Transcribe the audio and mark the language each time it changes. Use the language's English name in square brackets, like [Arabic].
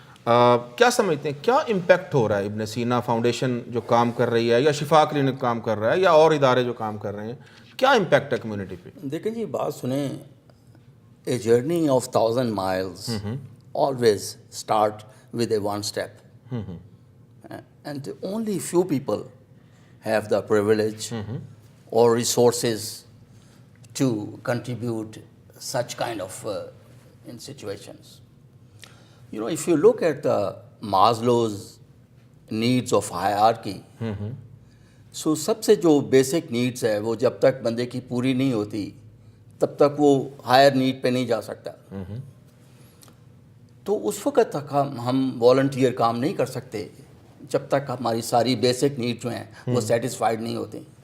[Urdu] کیا سمجھتے ہیں کیا امپیکٹ ہو رہا ہے ابن سینا فاؤنڈیشن جو کام کر رہی ہے, یا شفا کلینک کام کر رہا ہے, یا اور ادارے جو کام کر رہے ہیں, کیا امپیکٹ ہے کمیونٹی پہ؟ دیکھیں جی, بات سنیں, [English] A journey of 1000 miles always start with a one step. And only few people have the privilege or resources to contribute such kind of in situations. You know, if you look at the Maslow's needs of hierarchy, so [Urdu] سب سے جو basic needs ہے وہ جب تک بندے کی پوری نہیں ہوتی تب تک وہ ہائر نیڈ پہ نہیں جا سکتا. تو اس وقت تک ہم والنٹیئر کام نہیں کر سکتے جب تک ہماری ساری بیسک نیڈ جو ہیں وہ سیٹسفائیڈ نہیں ہوتے.